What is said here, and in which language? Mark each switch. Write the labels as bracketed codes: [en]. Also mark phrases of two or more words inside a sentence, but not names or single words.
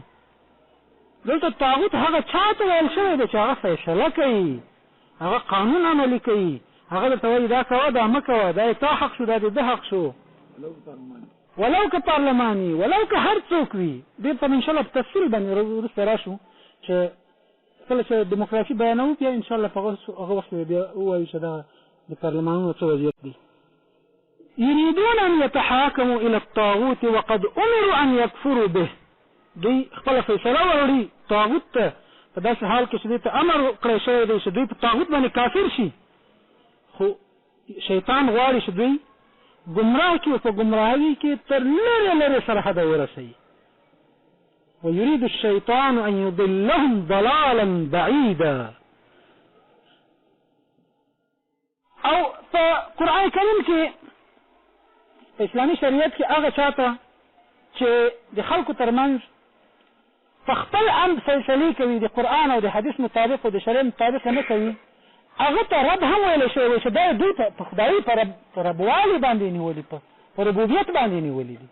[ps] دلته طاغوت هغه چا ته ویل شوی دی چې هغه فیصله کوي، هغه قانون عملي کوي، هغه درته وایي دا کوه دا مه کوه، دا تا حق شو دا د ده حق شو، ولو که پارلماني ولو که هر څوک وي. دې ته انشاءالله په تفصیل باندې وروسته راشو چې کله چې دیموکراسي بیانوو بیا انشاءالله په هغه وخت بیا ووایو چې دغه د پارلمانونو څه وضعیت دی. [ar] یریدون ان یتحاکموا الی الطاغوت وقد امروا ان یکفروا به، [ps] دوی خپله فیصله وروړي طاغوت ته په داسې حال کې چې دوی ته امر کړی شوی دی چې دوی په طاغوت باندې کافر شي، خو شیطان غواړي چې دوی گمراه کی و په گمراهی کې تر لرې لرې سرحده ورسوي. [ar] ويريد الشيطان ان يضلهم ضلالا بعيدا. [ps] او په قرآن کریم کې اسلامي شریعت کې هغه چاته چې د خلکو ترمنځ په خپل امر فیصلې کوي د قرآن او د حدیث مطابق او د شریعت مطابق نه کوي، هغه ته رب هم ویلی شوی وي چې دا دوی په خدایي په ربوالي باندې نیولي، په ربوبیت باندې نیولي دي.